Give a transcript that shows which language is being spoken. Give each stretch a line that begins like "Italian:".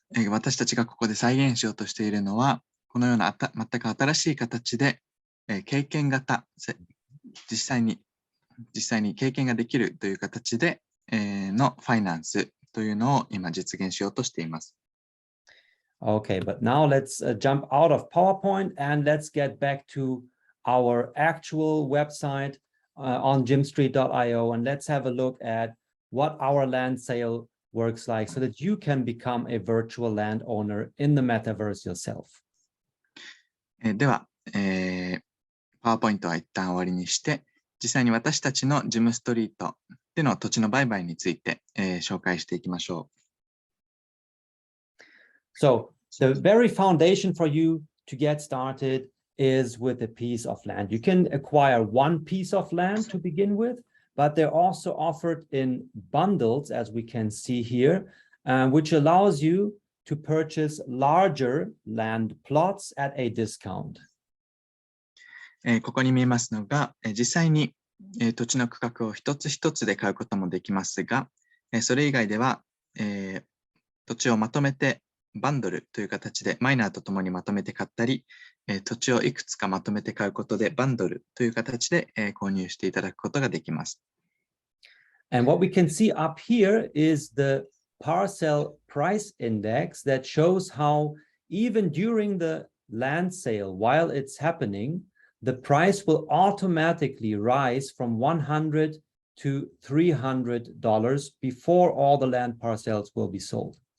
Japanese: 私たちがここで再現しようとしているのは、このような全く新しい形で経験型、実際に経験ができるという形でのファイナンスというのを今実現しようとしています。
English: Okay, but now let's jump out of PowerPoint and let's get back to our actual website on jimstreet.io, and let's have a look at what our land sale works like so that you can become a virtual landowner in the metaverse yourself.
Japanese: では、PowerPoint は一旦終わりにして、実際に私たちのジムストリートでの土地の売買について、紹介していきましょう。
English: So the very foundation for you to get started is with a piece of land. You can acquire one piece of land to begin with, but they're also offered in bundles, as we can see here, which allows you to purchase larger land plots at a discount.
Japanese: ここに見えますのが、実際に土地の区画を一つ一つで買うこともできますが、それ以外では、土地をまとめてバンドルという形でマイナーとともにまとめて買ったり、土地をいくつかまとめて買うことでバンドルという形で購入していただくことができます。
English: And what we can see up here is the Parcel price index that shows how even during the land sale, while it's happening, the price will automatically rise from $100 to $300 before all the land parcels will be sold.